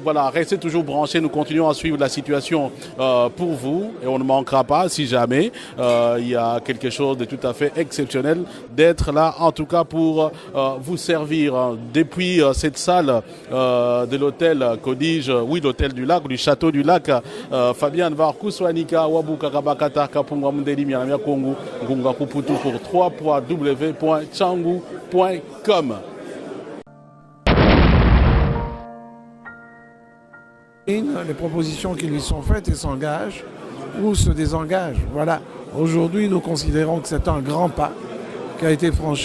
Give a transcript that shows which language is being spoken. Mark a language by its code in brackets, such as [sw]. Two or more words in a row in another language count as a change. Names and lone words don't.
[fr] Voilà, restez toujours branchés. Nous continuons à suivre la situation pour vous. Et on ne manquera pas, si jamais il y a quelque chose de tout à fait exceptionnel, d'être là, en tout cas, pour vous servir. Depuis cette salle de l'hôtel, que dis-je, oui, l'hôtel du lac, du château du lac, Fabian Varkuswanika, Wabuka Kabakata, Kapungwa Mundeli, Miamia Kongu, Gunga Kuputu pour www.changu.com. Les propositions qui lui sont faites et s'engagent ou se désengagent. Voilà. Aujourd'hui, nous considérons que c'est un grand pas qui a été franchi.